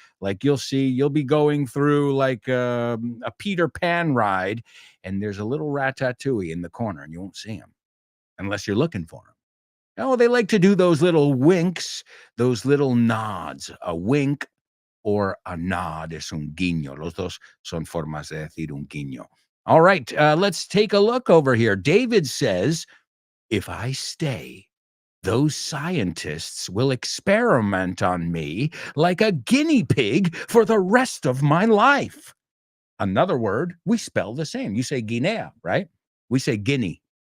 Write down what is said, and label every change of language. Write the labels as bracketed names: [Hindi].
[English] Like you'll be going through like a Peter Pan ride, and there's a little ratatouille in the corner, and you won't see him unless you're looking for him. Oh, they like to do those little winks, those little nods. A wink or a nod [Spanish] es un guiño. Los dos son formas de decir un guiño. [English] All right, let's take a look over here. David says, if I stay, those scientists will experiment on me like a guinea pig for the rest of my life. Another word, we spell the same. You say Guinea, right? We say guinea.